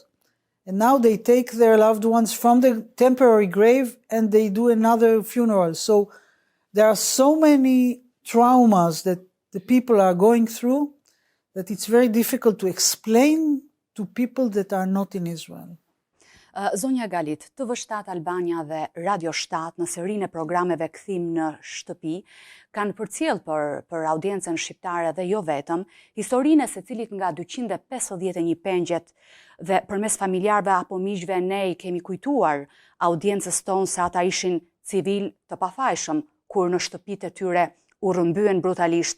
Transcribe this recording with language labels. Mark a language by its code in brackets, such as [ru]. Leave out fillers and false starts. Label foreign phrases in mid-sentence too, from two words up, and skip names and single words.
[en] And now they take their loved ones from the temporary grave and they do another funeral. So there are so many traumas that the people are going through that it's very difficult to explain to people that are not in Israel. [sq] Zonja Galit, TV7 Albania dhe Radio 7 në serinë e programeve Kthim në shtëpi kanë përcjell për audiencën shqiptare dhe jo vetëm historinë e secilit nga 251 pengjet dhe përmes familjarëve apo miqve ne I kemi kujtuar audiencës tonë se ata ishin civil të pafajshëm kur në shtëpitë e tyre u rrëmbyen brutalisht.